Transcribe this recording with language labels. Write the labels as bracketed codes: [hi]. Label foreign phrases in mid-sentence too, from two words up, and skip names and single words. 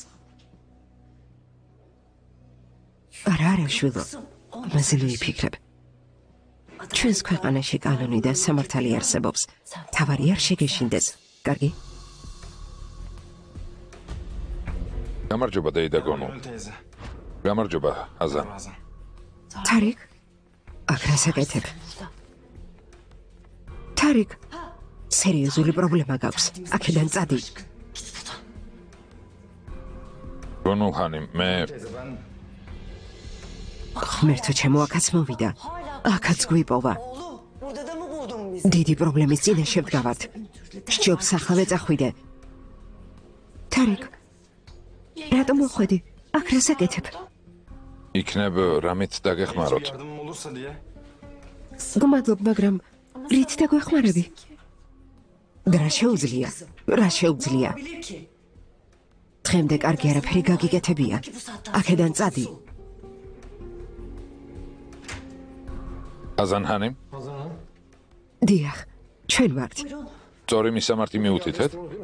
[ka] არა შვილო, ამაზე ნუ იფიქრებ. ჩვენს ქვეყანაში კანონი და სამართალი არსებობს. თავარი არ შეგეშინდეს. კარგი? გამარჯობა დეიდა გონუ. [tr] Gönül teyze. [ka] გამარჯობა აზან. [tr] Ramazan. [ka] თარიკ? აქ რას აკეთებ? თარიკ, სერიოზული პრობლემა გაქვს. აქედან წადი. გონუ ხანი, მე [tr] Teyze ben [ka] ღმერთო ჩემო, აქაც მოვიდა. აქაც გვიპოვა. [tr] Oğlum burada da mı buldun bizi? [ka] დიდი პრობლემის წინაშე ვდგავართ. სჯობს ახლა წახვიდე. თარიკ, რატომ მოხვედი? აქ რას აკეთებ? იქნებ რამით დაგეხმაროთ. [tr] Yardımım olursa diye. [ka] გმადლობ, მაგრამ რით დაგვეხმარები? რა შეუძლია? რა შეუძლია? [tr] Bilir ki. [ka] დღემდე კარგი არაფერი გაგიკეთებია. აქედან წადი. აზანჰანი, დიახ, ჩვენ ვართ. სწორი მისამართი მიუთითეთ?